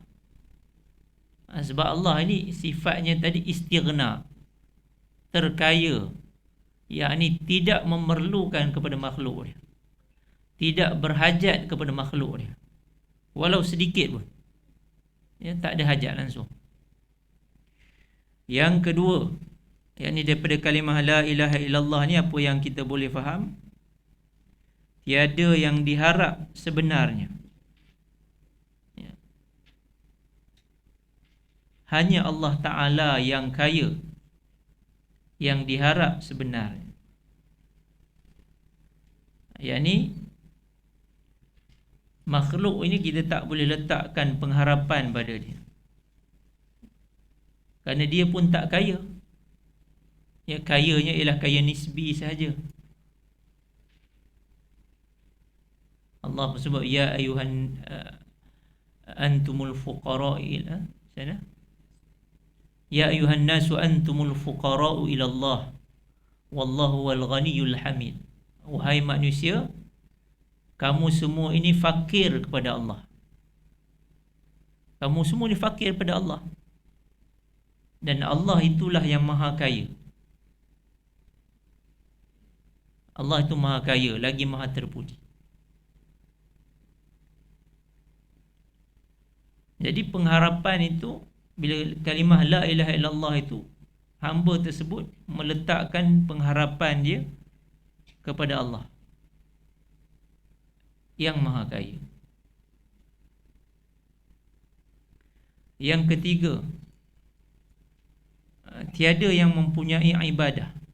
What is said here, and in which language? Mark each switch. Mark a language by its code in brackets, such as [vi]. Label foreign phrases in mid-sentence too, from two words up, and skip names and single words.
[ms] Sebab Allah ini sifatnya tadi istighna, terkaya, yakni tidak memerlukan kepada makhluk dia, tidak berhajat kepada makhluk dia, walau sedikit pun, tak ada hajat langsung. Yang kedua, yakni daripada kalimah [ar] لا إله إلا الله [ms] ni, apa yang kita boleh faham? Tiada yang diharap sebenarnya, hanya Allah Ta'ala yang kaya, yang diharap sebenarnya. Yakni makhluk ini kita tak boleh letakkan pengharapan pada dia, kerana dia pun tak kaya. Ya, kayanya ialah kaya nisbi sahaja. Allah sebut [ar] يا أيها أنتم الفقراء إلى سنا. يا أيها الناس أنتم الفقراء إلى الله والله والغني الحميد. [ms] Wahai manusia, kamu semua ini fakir kepada Allah. Kamu semua ini fakir kepada Allah. Dan Allah itulah yang maha kaya. Allah itu maha kaya, lagi maha terpuji. Jadi pengharapan itu, bila kalimah [ar] لا إله إلا الله [ms] itu, hamba tersebut meletakkan pengharapan dia kepada Allah yang maha kaya. Yang ketiga, tiada yang mempunyai ibadah.